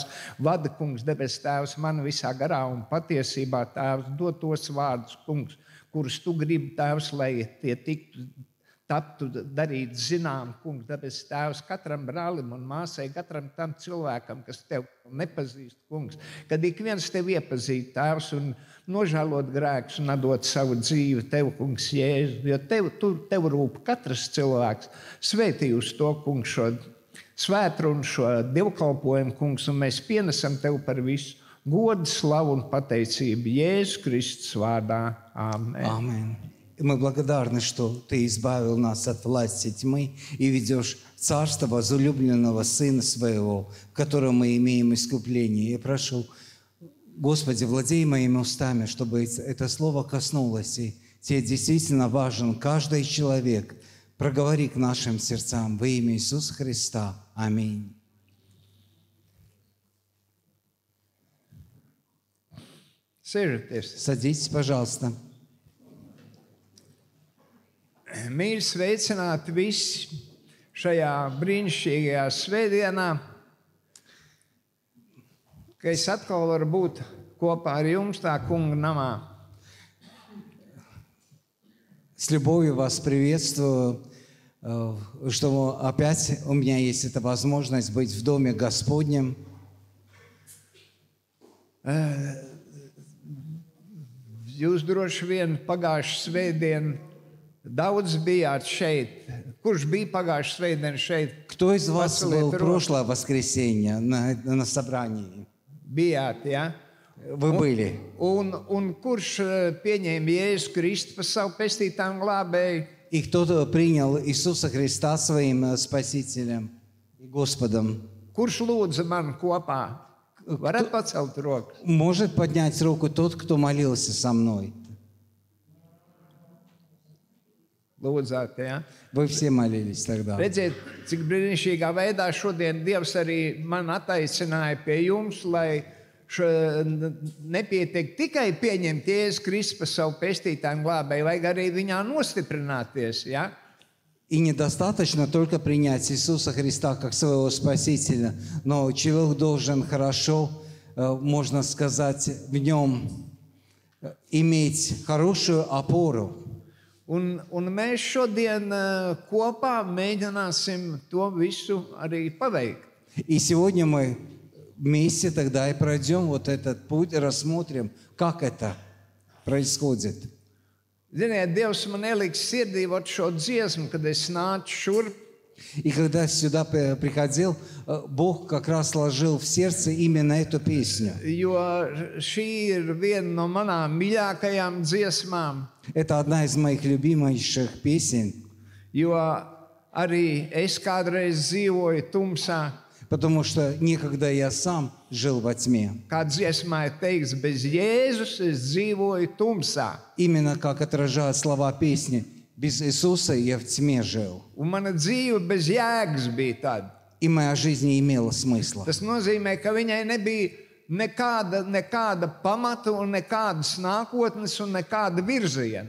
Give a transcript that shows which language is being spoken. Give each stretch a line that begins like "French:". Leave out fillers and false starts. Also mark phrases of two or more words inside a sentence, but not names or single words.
Latvian: Vada, kungs, debes Tēvs, man visā garā un patiesībā, Tēvs, dod tos vārdus, kungs, kurus tu gribi, Tēvs, lai tie taptu darīt zinām, kungs, debes Tēvs, katram brālim un māsai, katram tam cilvēkam, kas tev nepazīst, kungs, kad ik viens tev iepazīst, Tēvs, un nožēlot grēkus un atdot savu dzīvi tev, kungs, Jēzu, jo tev rūp katrs cilvēks. Svētī uz to, kungs, šo svētrunu, šo dievkalpojumu, kungs, un mēs pienesam tev par visu godu, slavu un pateicību Jēzus Kristus vārdā. Āmen.
Russian: Аминь. И мы благодарны, что Ты избавил нас от власти тьмы и ведешь царство возлюбленного Сына Своего, в котором мы имеем искупление. Я прошу, Господи, владей моими устами, чтобы это слово коснулось, и Тебе действительно важен каждый человек. Проговори к нашим сердцам во имя Иисуса Христа. Аминь.
Latvian: Sēžaties.
Russian: Садитесь, пожалуйста.
Latvian: Mīļi sveicināti visi šajā brīnišķīgajā svētdienā, ka es atkal varu būt kopā ar jums tā kunga namā.
Russian: С любовью вас приветствую что опять у меня есть эта возможность быть в Доме Господнем.
Latvian: Jūs droši vien pagājušā svētdien daudz bijāt šeit. Kurš bija pagājušā svētdien šeit?
Russian: Кто из вас
Latvian: Paceliet
Russian: был в
Latvian: roku.
Russian: прошлое воскресенье на собрании?
Latvian: Bijāt, ja?
Russian: Вы были.
Latvian: Un kurš pieņēma Jēzu Kristu par savu pestītāju glābēju?
Russian: И кто-то принял Иисуса Христа своим Спасителем и Господом.
Latvian: Kurš lūdza man kopā? Varat pacelt roku?
Russian: Может поднять руку тот, кто молился со мной.
Latvian: Lūdzāt, ja?
Russian: Вы все молились тогда.
Latvian: Redziet, cik brīnišķīgā veidā šodien Dievs arī man attaicināja pie jums, lai nepietiek tikai pieņemt Jēzu Kristu par savu pestītāju glābēju, vajag arī viņā nostiprināties. Ja?
Russian: И недостаточно только принять Иисуса Христа как своего Спасителя, но человек должен хорошо, можно сказать, в нем иметь хорошую опору.
Latvian: Un mēs šodien kopā mēģināsim to visu arī paveikt.
Russian: И сегодня мы вместе тогда и пройдем вот этот путь, рассмотрим, как это происходит.
Latvian: Ziniet, Dievs man ieliks sirdī šo dziesmu, kad es nācu šurp.
Russian: И когда сюда приходил, Бог как раз сложил в сердце именно эту песню.
Latvian: Jo šī ir viena no manām mīļākajām dziesmām.
Russian: Это одна из моих любимейших песен,
Latvian: Jo arī es kādreiz dzīvoju tumsā.
Russian: потому что некогда я сам жил во тьме.
Latvian: Kā dziesmā ir teikts, bez Jēzus es dzīvoju tumsā.
Russian: Именно как отражают слова песни, без Иисуса я в тьме жил.
Latvian: Un mana dzīve bez jēgas bija tāda.
Russian: И моя жизнь не имела смысла.
Latvian: Tas nozīmē, ka viņai nebija nekāda pamata un nekādas nākotnes un nekāda virziena.